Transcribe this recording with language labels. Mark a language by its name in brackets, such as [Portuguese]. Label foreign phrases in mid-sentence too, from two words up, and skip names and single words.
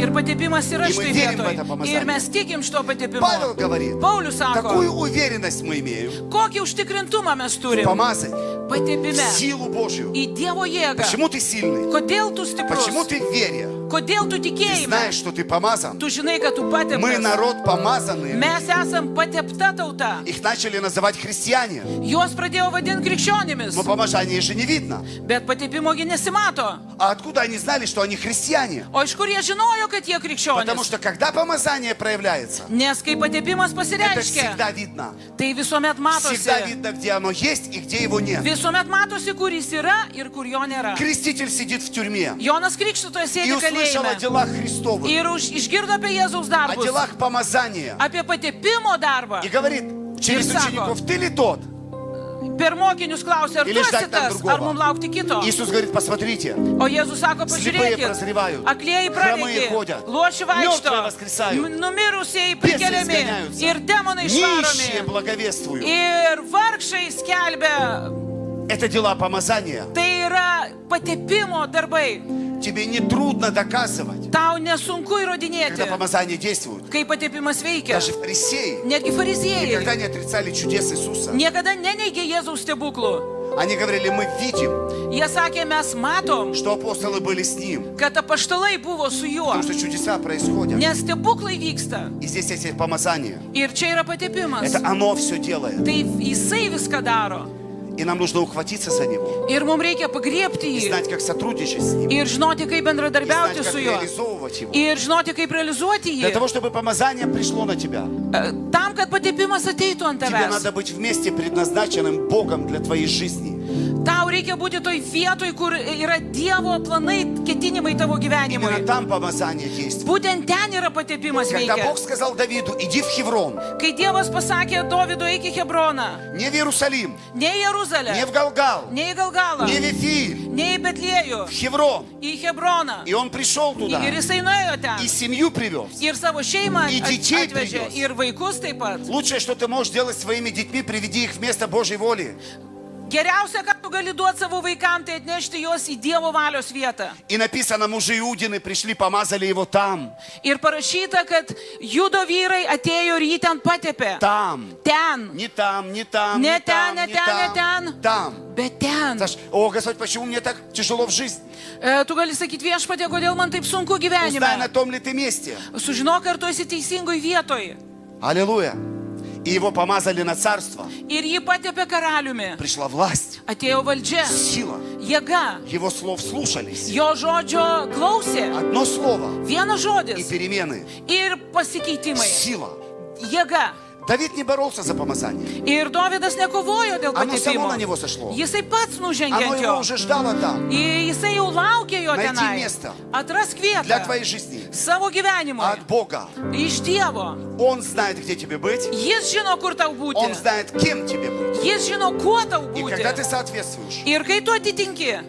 [Lithuanian] Ir patepimas yra [Russian] И мы [Lithuanian] štai [Russian] верим в это [Lithuanian] vietoje. [Russian] помазание. [Lithuanian] Ir mes tikim šito patepimo. [Russian] Павел говорит, [Lithuanian] Paulius sako, [Russian] какую уверенность мы имеем [Lithuanian] kokį užtikrintumą mes [Russian] в [Lithuanian] turime [Russian] помазании, [Lithuanian] patepime [Russian] силу Божью. [Lithuanian] į Dievo jėgą. [Russian] Почему ты сильный? [Lithuanian] Kodėl tu stiprus? [Russian] Почему ты в вере? [Lithuanian] Kodėl tu [Russian] Ты [Lithuanian] tikėjime? [Russian] знаешь, что ты помазан. [Lithuanian] Tu žinai, kad tu [Russian] Мы [Lithuanian] pateptas. [Russian] народ помазанный. [Lithuanian] Mes esam patepta tauta. [Russian] Их начали называть христиане. [Lithuanian] Juos pradėjo vadinti krikščionimis. [Russian] Но помазание же не видно. [Lithuanian] Bet patepimogi nesimato. [Russian] А откуда они знали, что они христиане? [Lithuanian] O iš kur jie žinojo, kad jie [Russian] Потому [Lithuanian] krikščionys? [Russian] что когда помазание проявляется, [Lithuanian] Nes kai patepimas [Russian] это [Lithuanian] pasireiškia, [Russian] всегда видно. [Lithuanian] tai visuomet [Russian] Всегда [Lithuanian] matosi. [Russian] видно, где оно есть и где его нет. [Lithuanian] Visuomet matosi, kur jis yra ir kur jo nėra. [Russian] Креститель сидит в тюрьме [Lithuanian] Jonas Krikštytojas [Russian] и [Lithuanian] sėdi [Russian] услышал о [Lithuanian] kalėjime [Russian] делах Христовых, [Lithuanian] ir išgirdo apie Jėzaus [Russian] о [Lithuanian] darbus, [Russian] делах помазания. [Lithuanian] apie patepimo darbą. [Russian] И говорит через [Lithuanian] Ir sako. [Russian] учеников, ты ли тот? [Lithuanian] Per mokinius klausė, ar tu [Russian] Или [Lithuanian] esi [Russian] ždать там [Lithuanian] tas, [Russian] другого. [Lithuanian] ar mums laukti kito. [Russian] Иисус говорит, посмотрите, [Lithuanian] O Jėzus sako, [Russian] слепые [Lithuanian] pažiūrėkit, [Russian] прозревают, [Lithuanian] aklieji [Russian] хромые [Lithuanian] pradėti, [Russian] ходят, [Lithuanian] loši vaikšto, [Russian] мертвые воскресают, [Lithuanian] numirusieji [Russian] бесы [Lithuanian] prikeliami [Russian] изгоняются, [Lithuanian] ir demonai [Russian] нищие [Lithuanian] išvaromi [Russian] благовествуют. [Lithuanian] ir vargšai skelbia. [Russian] Это дела помазания. [Lithuanian] Tai yra patepimo darbai. [Russian] Тебе не трудно доказывать, [Lithuanian] Tau nesunku įrodinėti, [Russian] когда помазание действует. [Lithuanian] kai patepimas veikia. [Russian] Даже фарисеи [Lithuanian] Netgi fariziejai [Russian] никогда не отрицали чудес Иисуса. [Lithuanian] niekada neneigė Jėzaus stebuklų. [Russian] Они говорили, мы видим, [Lithuanian] Jie sakė, mes matom, [Russian] что апостолы были с ним, [Lithuanian] kad apaštalai buvo su juo, [Russian] потому что чудеса происходят. [Lithuanian] nes stebuklai vyksta. [Russian] И здесь есть помазание. [Lithuanian] Ir čia yra patepimas. [Russian] Это оно все делает. [Lithuanian] Tai jisai viską daro. [Russian] И нам нужно ухватиться за него. [Lithuanian] Ir mums reikia pagriepti [Russian] И [Lithuanian] jį. [Russian] знать, как сотрудничать с ним. [Lithuanian] Ir žinoti, kaip [Russian] И знать, [Lithuanian] bendradarbiauti [Russian] как [Lithuanian] su juo. [Russian] реализовывать его. [Lithuanian] Ir žinoti, kaip realizuoti [Russian] Для [Lithuanian] jį. [Russian] того, чтобы помазание пришло на тебя, [Lithuanian] Tam, kad patepimas ateitų ant [Russian] тебе [Lithuanian] tavęs. [Russian] надо быть вместе предназначенным Богом для твоей жизни. [Lithuanian] Tau reikia būti toj vietoj, kur yra Dievo planai, ketinimai tavo [Russian] Именно [Lithuanian] gyvenimui. [Russian] там помазание действует. [Lithuanian] Būtent ten yra patepimas [Russian] Когда [Lithuanian] veikia. [Russian] Бог сказал Давиду, иди в Хеврон, [Lithuanian] Kai Dievas pasakė Dovydui, eik į Hebroną, [Russian] не в Иерусалим, [Lithuanian] ne į Jeruzalę, [Russian] не в Галгал, [Lithuanian] ne į Galgalą, [Russian] не в Эфир, [Lithuanian] ne į Betliejų, [Russian] в Хеврон. [Lithuanian] į Hebroną. [Russian] И он пришел туда, [Lithuanian] Ir jisai nuėjo ten. [Russian] и семью привез. [Lithuanian] Ir savo šeimą [Russian] И детей [Lithuanian] atvežė, [Russian] привез. [Lithuanian] ir vaikus taip pat. [Russian] Лучшее, что ты можешь делать своими детьми, приведи их в место Божьей воли. [Lithuanian] Geriausia, ką tu gali duoti savo vaikams, tai atnešti juos į Dievo valios vietą. [Russian] И написано, мужи Иудины пришли, помазали его там. [Lithuanian] Ir parašyta, kad judo vyrai atėjo ir jį ten patepė. [Russian] Там. [Lithuanian] Ten. [Russian] Не там, не там, Не не там, [Lithuanian] ten, ne [Russian] не [Lithuanian] ten, ne [Russian] там. [Lithuanian] ten. [Russian] Там. [Lithuanian] Bet ten. [Russian] Саш, о, Господь, почему мне так тяжело в жизни? [Lithuanian] Tu gali sakyti viešpatie, kodėl man taip sunku [Russian] Узнай, на [Lithuanian] gyvenime. [Russian] том ли ты месте. [Lithuanian] Sužinok, ar tu esi teisingoj vietoj. [Russian] Аллилуйя. И его помазали на царство. [Lithuanian] Ir jį patepė karaliumi. [Russian] Пришла власть, [Lithuanian] Atėjo valdžia, [Russian] сила. [Lithuanian] jėga. [Russian] Его слов слушались. [Lithuanian] Jo žodžio klausė. [Russian] Одно слово [Lithuanian] Vienas [Russian] и [Lithuanian] žodis. [Russian] перемены. [Lithuanian] Ir pasikeitimai. [Russian] Сила. [Lithuanian] Jėga. [Russian] Давид не боролся за помазание. [Lithuanian] Ir Dovydas nekovojo dėl [Russian] Оно само [Lithuanian] patepimo. [Russian] на него сошло. [Lithuanian] Jisai pats nužengė [Russian] Оно [Lithuanian] ant [Russian] его [Lithuanian] jo. [Russian] уже ждало там. [Lithuanian] Ir jisai jau laukė jo [Russian] Найти [Lithuanian] tenai. [Russian] место [Lithuanian] Atrask [Russian] для [Lithuanian] vietą [Russian] твоей жизни. [Lithuanian] savo gyvenimui. [Russian] От Бога. [Lithuanian] Iš Dievo. [Russian] Он знает, где тебе быть. [Lithuanian] Jis žino, kur tau [Russian] Он [Lithuanian] būti. [Russian] знает, кем тебе быть. [Lithuanian] Jis žino, kuo tau [Russian] И когда ты [Lithuanian] būti. [Russian] соответствуешь, [Lithuanian] Ir kai tu atitinki,